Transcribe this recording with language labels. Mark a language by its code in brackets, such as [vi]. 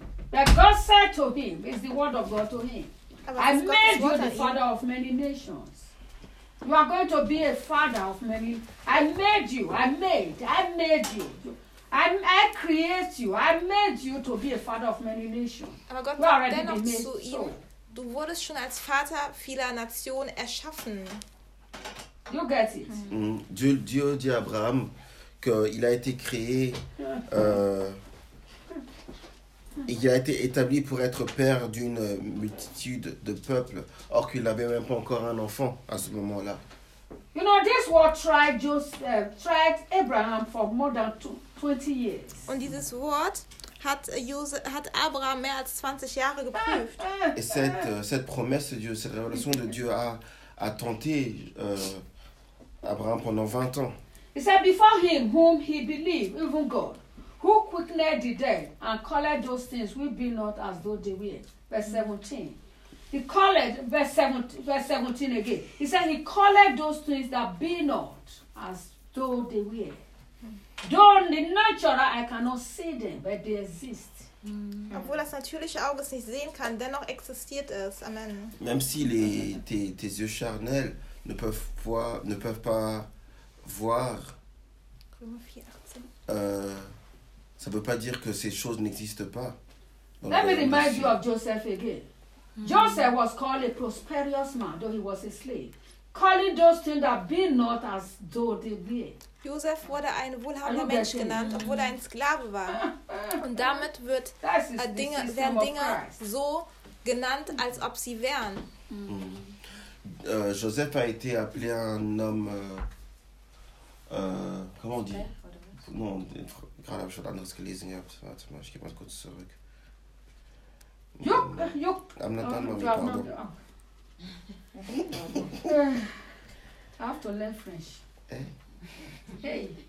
[en] But God said to him, it's the word of God to him. I made you the father of many nations. You are going to be a father of many. I made you. I create you. I made you to be a father of many nations. [de] Aber Gott sagt dennoch zu ihm, du wurdest schon als Vater vieler Nationen erschaffen. [en] You get it. [fr] Dieu dit à Abraham qu'il a été créé, il a été établi pour être père d'une multitude de peuples, or qu'il n'avait même pas encore un enfant à ce moment-là. [en] You know, this word tried Abraham for more than 20 years. [de] Und dieses Wort hat Abraham mehr als 20 Jahre geprüft. [fr] Et cette promesse de Dieu, cette révélation de Dieu a tenté Abraham pendant 20 ans. [en] He said, before him whom he believed, even God, who quickened the dead and called those things which be not as though they were. Verse 17. He called, verse 17 again. He said, he called those things that be not as though they were. Though the natural, I cannot see them, but they exist. [de] Obwohl das natürliche Auge es nicht sehen kann, dennoch existiert es. [en] Amen. [fr] Même si tes yeux charnels ne peuvent pas voir, ça ne veut pas dire que ces choses n'existent pas. [en] Let me remind you of Joseph again. Joseph was called a prosperous man, though he was a slave, calling those things that be not as though they be. [de] Joseph wurde ein wohlhabender Mensch genannt, obwohl er ein Sklave war. Und damit werden Dinge so genannt, als ob sie wären. [fr] Joseph a été appelé un homme. Comment on dit? [de] Non, gerade habe ich was anderes gelesen gehabt. Warte mal, ich gehe mal kurz zurück. Juck! [en] I'm not done, Mami, pardon. I have to learn French. Hey!